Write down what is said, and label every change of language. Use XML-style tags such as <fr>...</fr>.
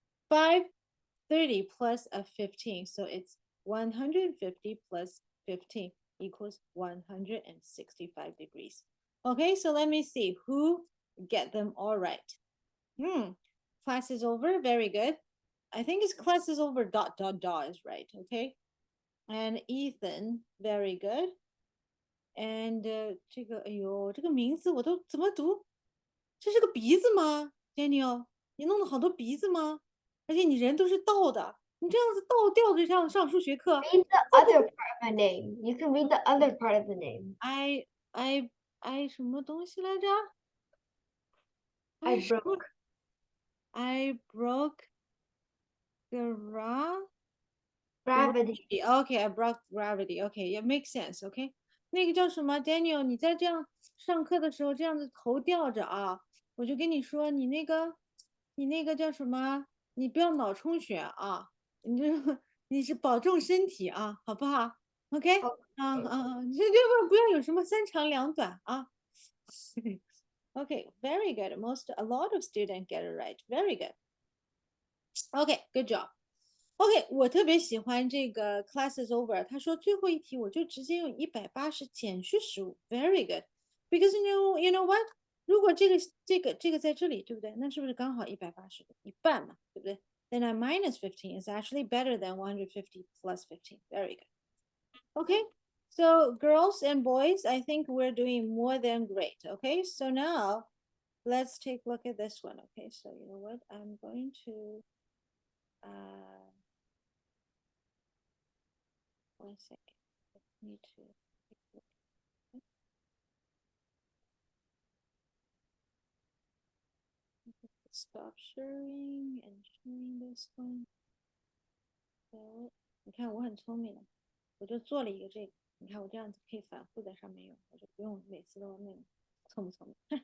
<en>5:30 plus a 15. So it's 150 plus 15 equals 165 degrees. Okay, so let me see who get them all right. Class is over. Very good. I think it's class is over dot dot dot is right. Okay. And Ethan, very good. And</en> <zh>这个，哎呦，这个名字我都怎么读？这是个鼻子吗，Daniel？ 你弄了好多鼻子吗？而且你人都是倒的，你这样子倒吊着这样上数学课</zh> <en>Read the other part of the name. You can read the other part of the name. ， I I</en> <zh>什么东西来着</zh> <en>I</en> <zh>什么</zh> <en>broke. I broke gra Gravity. Okay, I broke gravity. Okay, it makes sense. Okay，</en> <zh>那个叫什么，Daniel？ 你在这样上课的时候这样子头吊着啊，我就跟你说，你那个叫什么？你不要脑充血啊，你就你是保重身体啊，好不好？OK，你这不要有什么三长两短啊。</zh> <en>Okay, very good. A lot of students get it right. Very good. Okay, good job.</en> <zh>OK，我特别喜欢这个 class is over。他说最后一题我就直接用180减去15 ，</zh> <en>very good。 Because you know what？</en> <zh>如果这个在这里，对不对？那是不是刚好180的一半嘛？对不对？</zh> <en>Then I minus 15 is actually better than 150 plus 15. Very good. Okay, so girls and boys, I think we're doing more than great. Okay, so now let's take a look at this one. Okay, so you know what? I'm going to one second. I need to take a look. Stop sharing and sharing this one. So</en> <zh>你看我很聪明的，我就做了一个这个。你看我这样子可以反复在上面用，我就不用每次都那个聪不聪明。</zh>